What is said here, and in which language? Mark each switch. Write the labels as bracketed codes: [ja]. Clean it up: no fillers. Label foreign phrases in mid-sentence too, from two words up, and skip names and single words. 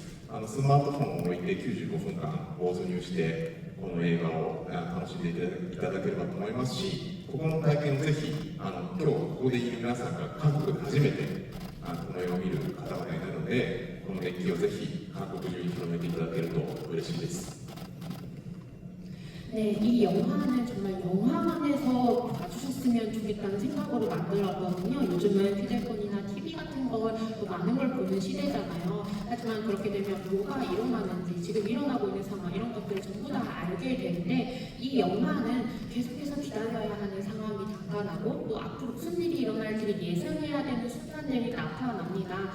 [ja] スマートフォンを置いて95分間没入してこの映画を楽しんでいただければと思いますし、ここの体験をぜひ今日ここでいる皆さんが韓国で初めてこの映画を見る方々になるので、この熱気をぜひ韓国中に広めていただけると嬉しいです。 [ko] 네, 이 영화는 정말 영화관에서 봐주셨으면 좋겠다는 생각으로 만들었거든요. 요즘은 휴대폰이나 TV 같은 걸 또 많은 걸 보는 시대잖아요. 하지만 그렇게 되면 뭐가 일어나는지, 지금 일어나고 있는 상황, 이런 것들을 전부 다 알게 되는데, 이 영화는 계속해서 기다려야 하는 상황이 나타나고 또 앞으로 무슨 일이 일어날지를 예상해야 되는 순간들이 나타납니다.